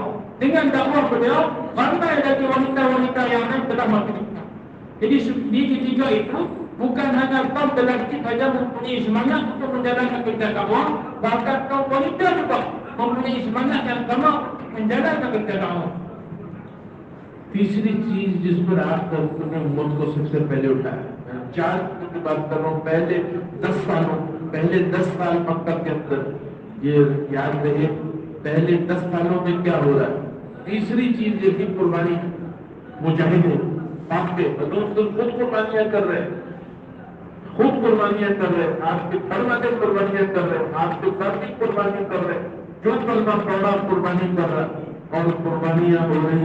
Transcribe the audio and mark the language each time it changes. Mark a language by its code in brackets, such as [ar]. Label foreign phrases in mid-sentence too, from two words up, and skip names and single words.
[ms] Dengan dakwah beliau, ramai dari wanita-wanita yang lain telah masuk Islam. Jadi di ketiga itu bukan hanya kaum lelaki saja mempunyai semangat untuk menjalankan kerja dakwah, bahkan kaum wanita juga mempunyai semangat yang sama menjalankan kerja dakwah. [hi] तीसरी चीज जिस पर आप अपने उम्मत को सबसे पहले उठाया, चार की बात कर रहा हूँ, पहले 10 साल मक्का के अंदर, ये याद रहे पहले 10 सालों में क्या हो रहा है। तीसरी चीज ये थी कुर्बानी। मुजाहिदे आपके खुद कुर्बानियां कर रहे हैं, खुद कुर्बानियां कर रहे हैं, आपके घर वाले कुर्बानियां कर रहे हैं, आपके घर की कुर्बानी कर रहे हैं, जो कलमा पड़ा कुर्बानी कर रहा है, और कुर्बानियां हो रही।